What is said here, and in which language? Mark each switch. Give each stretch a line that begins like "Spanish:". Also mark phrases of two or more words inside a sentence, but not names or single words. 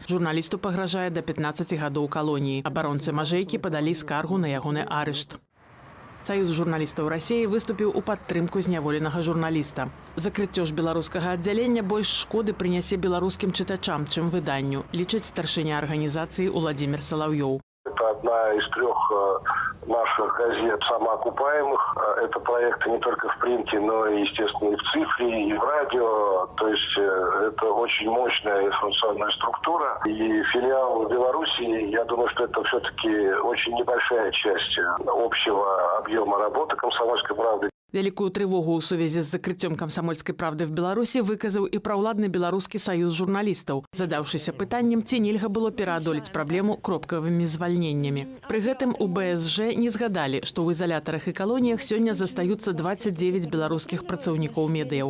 Belarusian: Журналісту пагражае да 15 гадоў калоніі. Абаронцы Мажэйкі падалі скаргу на ягоны арышт. Саюз журналістаў Расіі выступіў у падтрымку зняволенага журналіста. Закрыццё ж беларускага аддзялення больш шкоды прынясе беларускім чытачам, чым выданню, лічыць старшыня арганізацыі Уладзімір Салаўёў.
Russian: Это одна из 3 наших газет самоокупаемых. Это проекты не только в принте, но и, естественно, и в цифре, и в радио. То есть это очень мощная информационная структура. И филиал в Беларуси, я думаю, что это все-таки очень небольшая часть общего объема работы «Комсомольской правды».
Belarusian: Вялікую трывогу ў сувязі з закрыццём камсамольскай правды в Беларусі выказаў і праўладны беларускі саюз журналістаў, задаўшыся пытаннем, ці нельга было пераадолець праблему кропкавымі звальненнямі. Пры гэтым у БСЖ не згадалі, што ў изолятарах і калоніях сёння застаюцца 29 беларускіх працаўнікоў медыяў.